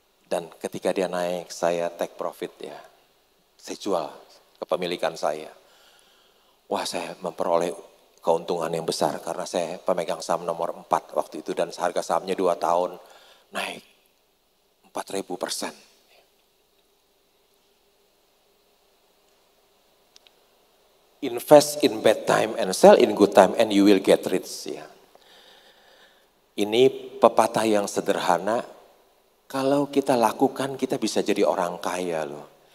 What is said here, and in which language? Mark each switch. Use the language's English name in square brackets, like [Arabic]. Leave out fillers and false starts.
[Indonesian] Dan ketika dia naik, saya [English] take profit [Indonesian] ya. Saya jual kepemilikan saya. Wah, saya memperoleh keuntungan yang besar karena saya pemegang saham nomor 4 waktu itu dan harga sahamnya 2 tahun naik 4.000%. [English] Invest in bad time and sell in good time and you will get rich. [Indonesian] Ya. Ini pepatah yang sederhana, kalau kita lakukan kita bisa jadi orang kaya loh.